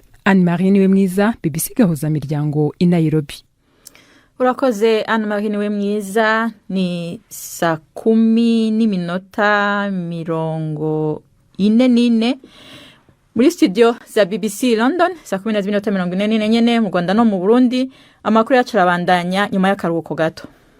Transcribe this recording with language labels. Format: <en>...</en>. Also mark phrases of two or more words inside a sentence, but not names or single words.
<rn>Anne Marie niwe mwiza, BBC Gahuza Miryango i Nairobi. Urakoze Anne Marie niwe mwiza. Ni 10:44 muri studio za BBC London, 10:44 nyene mu Rwanda no mu Burundi. Amakuru yacu arabandanya nyuma y'akaruhuko gato.</rn>